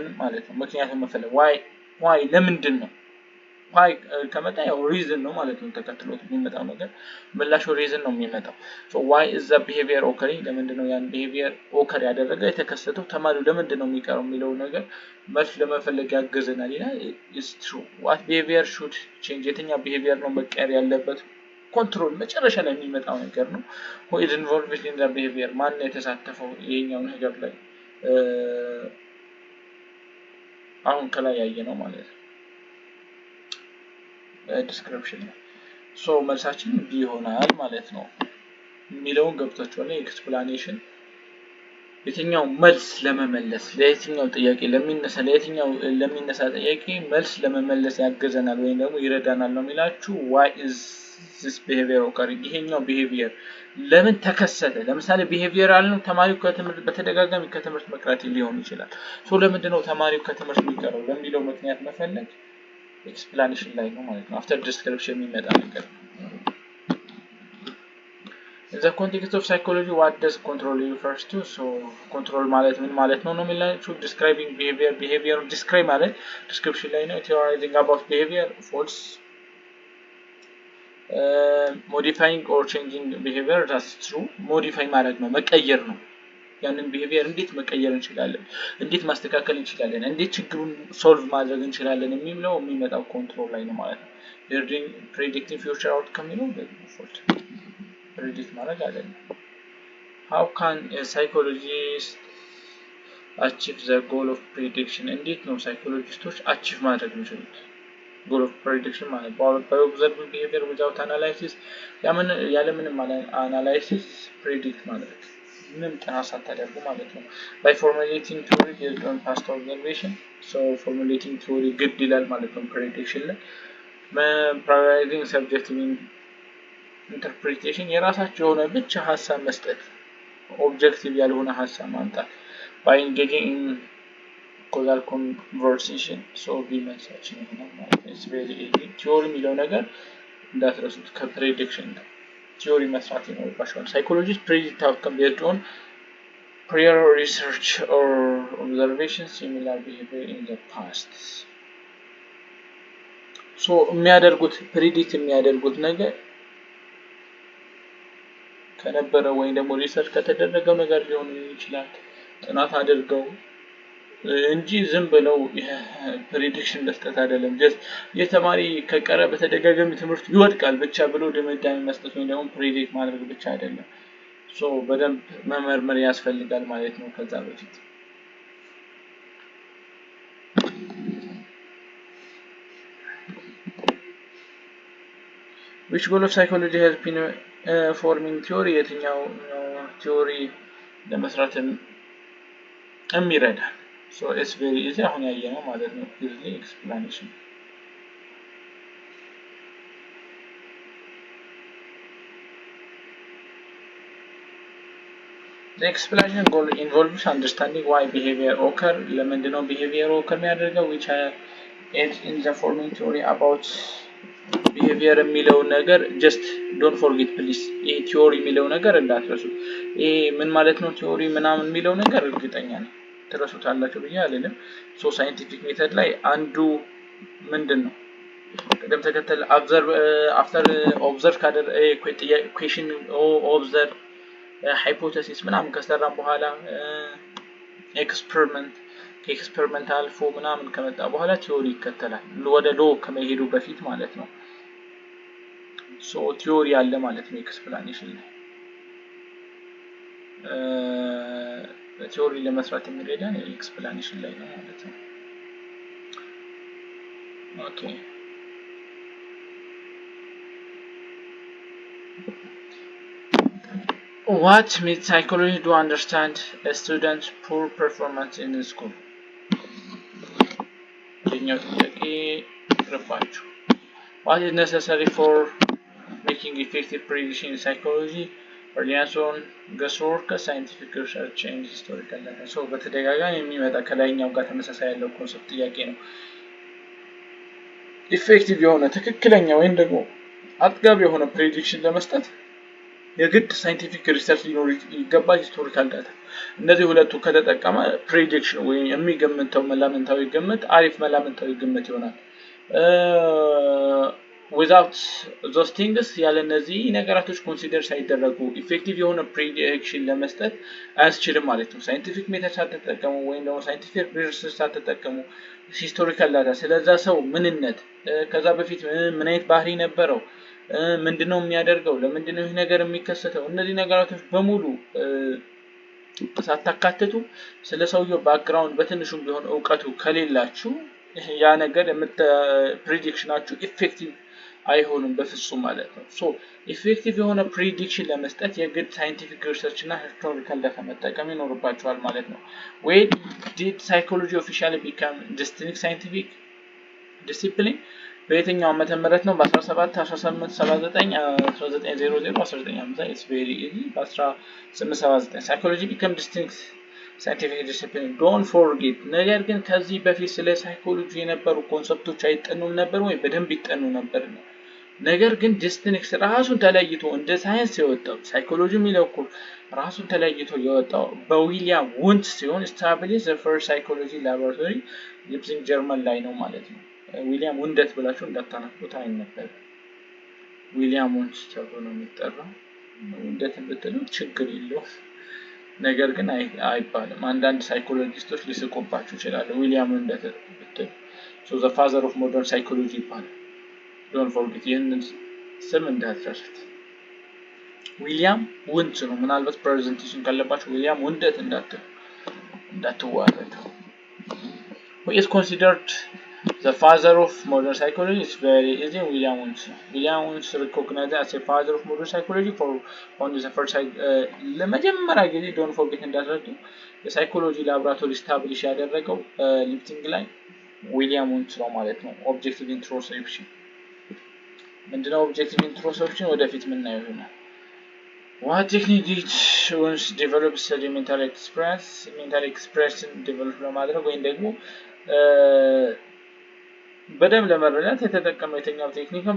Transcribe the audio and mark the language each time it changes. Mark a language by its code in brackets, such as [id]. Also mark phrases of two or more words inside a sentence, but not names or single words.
[am] ማለት ነው ምክንያቱን መፈለግ why ለምንድን ነው why ከመጣ ያው reason ነው ማለት ነው ተከትሎት የሚመጣው ነገር ምላሹ reason ነው የሚመጣው [en] so why is the behavior occurring [am] ለምንድነው ያን [en] behavior occur [am] ያደረገ የተከሰተው ተማሪው ለምንድነው የሚቀረው የሚለው ነገር መልስ ለመፈለግ ያገዘናል ይላል [en] is true what behavior should change [am] የትኛው behavior ነው መቀየር ያለበት ኮንትሮል መጨረሻ ላይ የሚመጣው ነገር ነው [en] who is involved in the behavior [am] ማን ነው የተሳተፈው ይሄኛው ነገር ላይ አሁን ከላይ ያየነው ማለት ነው description so መልሳችን ቢ ይሆናል ማለት ነው የሚለውን ገብታችኋል explanation የትኛው መልስ ለመመለስ ለየትኛው ጥያቄ ለሚነሳ ጥያቄ መልስ ለመመለስ ያገዘናል ወይም ደግሞ ይረዳናል ነው የሚላችሁ [en] why is this behavior occurring [am] ይሄኛው behavior ለምን ተከሰተ ለምሳሌ behavior አልነው ተማሪው ከትምህርት በተደጋጋሚ ከትምህርት መቅረት ሊሆን ይችላል so ለምንድነው ተማሪው ከትምህርት የሚቀረው ለሚለው ምክንያት መፈለግ explanation ላይ ነው ማለት ነው [en] after description [am] የሚመጣ ነገር [en] in the context of psychology what does control refers to so control [am] ማለት ምን ማለት ነው የሚላችሁ [en] describing behavior describe [am] ማለት description ላይ ነው [en] theorizing about behavior false modifying or changing behavior that's true modify [am] ማለት ነው መቀየር ነው ያንን [en] behavior [am] እንዴት መቀየር እንችላለን እንዴት ማስተካከል እንችላለን እንዴት ችግሩን ሶልቭ ማድረግ እንችላለን የሚመጣው ኮንትሮል ላይ ነው ማለት ነው [en] predicting future outcome [am] ነው ዲፎልት predict ማድረግ አይደለም [en] how can a psychologist achieve the goal of prediction [am] እንዴት ነው ሳይኮሎጂስቶች [en] achieve [am] ማድረግ የሚችሉት [en] goal of prediction ማለት by observing behavior without analysis ያለምንም analysis predict ማለት [am] ምንም ጥናት ሳታደርጉ ማለት ነው [en] by formulating theory based on past observation so formulating theory [am] ግድ ይላል ማለት ነው [en] prediction ላይ prioritizing subjective interpretation [am] የራሳቸው የሆነ ብቻ ሐሳብ መስጠት [en] objective [am] ያልሆነ ሐሳብ ማምጣት [en] by engaging in causal conversation so be message [am] ነው ማለት ነው [en] it's very easy theory [am] የሚለው ነገር እንዳትረሱት ከprediction ነው [en] theory [am] መስራት ይኖርባቸዋል [en] psychologists predict outcome based on prior research or observations similar behavior in the past [am] so predict የሚያደርጉት ነገር ከነበረ ወይ ደግሞ ሪሰርች ከተደረገው ነገር ሊሆን ይችላል ጥናት አድርገው እንጂ ዝም ብለው prediction መስጠት አይደለም just የተማሪ ከቀረ በተደጋጋሚ ትምህርት ይወድቃል ብቻ ብሎ ድምዳሜ መስጠት ወይ ደግሞ predict ማድረግ ብቻ አይደለም so በደንብ መመርመር ያስፈልጋል ማለት ነው ከዛ በፊት [en] which goal of psychology has been forming theory [am] የትኛው theory ለመስራት [en] የሚረዳ so it's very easy [am] አሁን ያየነው ማለት ነው [en] easily explanation the explanation goal involves understanding why behavior [am] occur ለምንድነው [en] behavior occur [am] የሚያደርገው [en] which aids in the forming theory about behavior [am] የሚለው ነገር [en] just don't forget please [am] ይሄ theory የሚለው ነገር እንዳትረሱት ይሄ ምን ማለት ነው theory ምናምን የሚለው ነገር እርግጠኛ ነኝ ትረሱታላችሁ ብዬ አልልም so [en] scientific method [am] ላይ አንዱ ምንድነው ቅደም ተከተል [en] after observe [am] ካደረ [en] question observe hypothesis [am] ምናምን ከሰራን በኋላ experiment አልፎ ምናምን ከመጣ በኋላ theory ይከተላል ወደ law ከመሄዱ በፊት ማለት ነው so theory አለ ማለት ነው explanation ላይ [en] theory [am] ለመስራት የሚረዳን [en] explanation [am] ላይ ነው ማለት ነው [en] okay what made psychology to understand a student's poor performance in the school [am] የኛው ጥያቄ ረባችሁ [en] what is necessary for making effective prediction in psychology reliance on guesswork, scientific research and historical data. [am] So በተደጋጋሚ የሚመጣ ከላይኛው ጋር ተመሳሳይ ያለው ኮንሰፕት ጥያቄ ነው። ኢፌክቲቭ የሆነ ትክክለኛ ወይም ደግሞ አጥጋቢ የሆነ ፕሬዲክሽን ለመስጠት የግድ [en] scientific research [am] ሊኖር ይገባል፣ [en] historical data። [am] እነዚህ ሁለቱ ከተጠቀመ ፕሬዲክሽን ወይም የሚገምተው መላምታዊ ግምት አሪፍ መላምታዊ ግምት ይሆናል። [en] without those things [am] ያለ እነዚህ ነገራቶች ኮንሲደር ሳይደረጉ ኢፌክቲቭ የሆነ ፕሬዲክሽን ለመስጠት አያስችልም ማለት ነው። [en] scientific method [am] ሳትጠቀሙ ወይም ደግሞ [en] scientific research [am] ሳትጠቀሙ [en] historical data [am] ስለዛ ሰው ምንነት ከዛ በፊት ምን አይነት ባህሪ ነበረው ምንድነው የሚያደርገው ለምንድነው ይሄ ነገር የሚከሰተው እነዚህ ነገራቶች በሙሉ ሳታካትቱ ስለ ሰውየው ባክግራውንድ በትንሹም ቢሆን ዕውቀቱ ከሌላችሁ ያ ነገር ፕሬዲክሽናችሁ ኢፌክቲቭ አይሆንም በፍጹም ማለት ነው። ሶ ኢፌክቲቭ የሆነ ፕሬዲክሽን ለመስጠት የግድ [en] scientific research [am] እና [en] historical data [am] መጠቀም ይኖርባችኋል ማለት ነው። [en] When did psychology officially become distinct scientific discipline? [am] በየትኛው ዓመተ ምህረት ነው? [en] በ17 18 79 1900 1950 it's very easy በ1879 psychology became distinct scientific discipline. Don't forget [am] ነገር ግን ከዚህ በፊት ስለ ሳይኮሎጂ የነበሩ ኮንሰፕቶች አይጠኑም ነበር ወይ? በደንብ ይጠኑ ነበር ነው። ነገር ግን ዲስቲንክት ራሱን ተለይቶ እንደ ሳይንስ የወጣው ሳይኮሎጂ የሚለው ራሱን ተለይቶ የወጣው በዊሊያም ውንት ሲሆን establish [en] the first psychology laboratory [am] ሊፕዚንግ ጀርመን ላይ ነው ማለት ነው። ዊሊያም ውንደት ብላችሁ እንዳታነቁት አይነበር። ዊሊያም ውንት ተብሎ ነው የሚጠራው። ውንደት ብትሉ ችግር የለው። ነገር ግን አይባልም። አንዳንድ ሳይኮሎጂስቶች ሊስቁባችሁ ይችላሉ ዊሊያም ውንደት ብትሉ። [en] so the father of modern psychology [am] ይባላል። [en] don't forget [am] ይህንን ስም እንዳትረሱት። ዊሊያም ውንት ነው። ምናልባት ፕሬዘንቴሽን ካለባችሁ ዊሊያም ውንደት እንዳትዋረዱ። [en] who is considered the father of modern psychology? It's very easy. William Wundt. William Wundt is recognized as a father of modern psychology for on the first [am] ለመጀመሪያ ጊዜ [en] don't forget [am] እንዳትረዱ የሳይኮሎጂ ላብራቶሪ ስታብሊሽ ያደረገው ሊፕዚንግ ላይ ዊሊያም ውንት ነው ማለት ነው። ኦብጀክቲቭ ኢንትሮስፔክሽን ምንድነው? ኦብጀክቲቭ ኢንትሮስፔክሽን ወደፊት ምናየው ይሆናል። [en] what technique did Wundt develop mental expression [am] develop ለማድረግ ወይም ደግሞ በደም ለመረዳት የተጠቀመው የትኛው ቴክኒክ ነው?